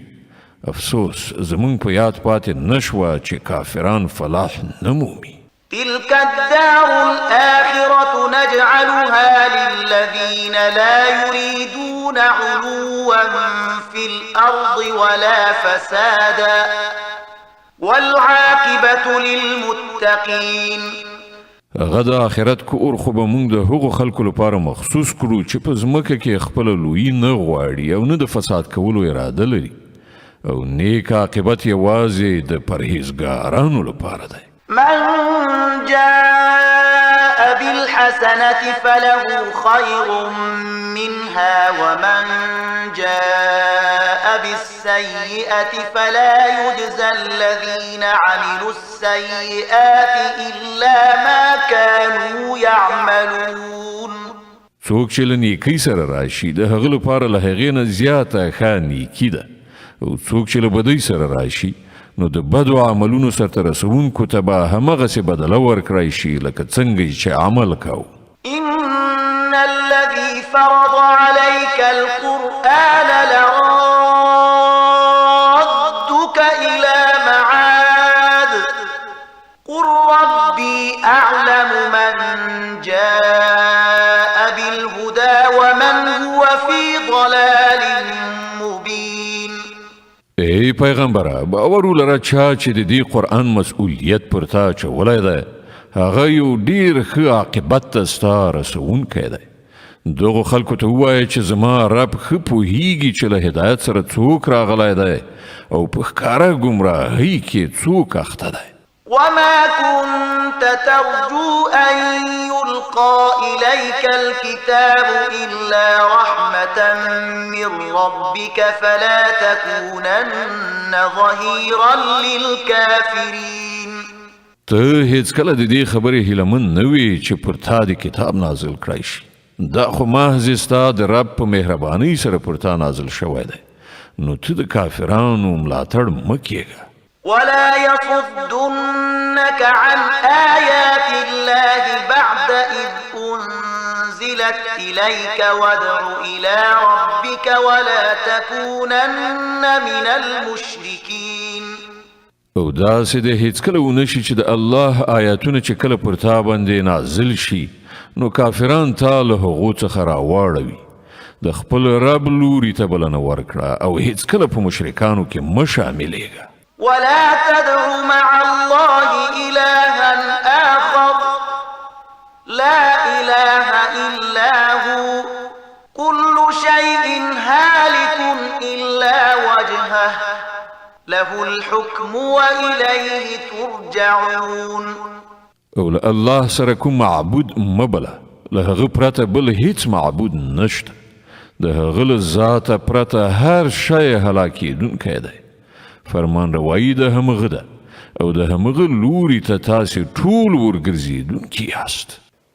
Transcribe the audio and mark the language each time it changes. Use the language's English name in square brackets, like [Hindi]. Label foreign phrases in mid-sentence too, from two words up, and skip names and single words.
[Pashto] افسوس زمونږ په یاد پاتې نه شوه چې کافران فلاح نه مومي. [Arabic] تلك الدار الآخرة نجعلها للذين لا يريدون يريدون علوا في الأرض ولا فسادا والعاقبة للمتقين. [Pashto] هغه د آخرت کور خو به موږ د هغو خلکو لپاره مخصوص کړو چې په ځمکه کې خپله لویي نه غواړي او نه د فساد کولو اراده لري او نیک عاقبت یوازې د پرهیزګارانو لپاره دی. [Arabic] من جاء بالحسنة فله خير منها ومن جاء بالسيئة فلا يجزى الذين عملوا السيئات إلا ما كانوا يعملون. [Pashto] څوک چې له نیکۍ سره راشي د هغه لپاره له هغې نه زیاته ښه نیکي ده او څوک چې له بدۍ سره راشي نو د بدو عملونو سرته رسونکو ته به همغسې بدله ورکړی شي لکه څنګه چې عمل کوو. [Arabic] إن الذي فرض عليك القرآن لرادك إلى معاد قل ربي أعلم من جاء بالهدى ومن هو في ضلال مبين. [Pashto] ای پیغمبره باور ولره چا چې د دې قرآن مسؤلیت پر تا اچولی دی هغه یو ډیر ښه عاقبت ته ستا رسونکی دی. دغو خلکو ته ووایه چې زما رب ښه پوهیږي چې له هدایت سره څوک راغلی دی او په ښکاره ګمراهۍ کې څوک اخته دی. [Arabic] وما كنت ترجو أن يلقى إليك الكتاب إلا رحمة من ربك فلا تكونن ظهيرا للكافرين. [Pashto] ته هیڅکله د دې خبرې هیلهمن نه وې چې پر تا د کتاب نازل کړی شي. دا خو محض ستا د رب په مهربانۍ سره پر تا نازل شوی دی نو ته د کافرانو ملاتړ مه کیږه. [Arabic] ولا يصدنك عن آيات الله بعد إذ أنزلت إليك وادع إلى ربك ولا تكونن من المشركين. [Pashto] او داسې د هیڅکله ونشي چې د الله آیاتونه چې کله پر تا باندې نازل شي نو کافران تا له هغو څخه راواړوي. د خپل رب لوري ته بلنه ورکړه او هیڅکله په مشرکانو کې مه شاملېږه. [Arabic] ولا تدع مع الله إلها آخر لا إله إلا هو كل شيء هالك إلا وجهه له الحكم وإليه ترجعون. [Pashto] او له الله سره کوم معبود مبله له هغه پرته بل هیڅ معبود نشته. د هغه له ذاته پرته هر شی هلاکېدونکی دی. فرمان روایی د همغه ده او د همغه لوري ته تاسې ټول ورګرځېدونکي یاست.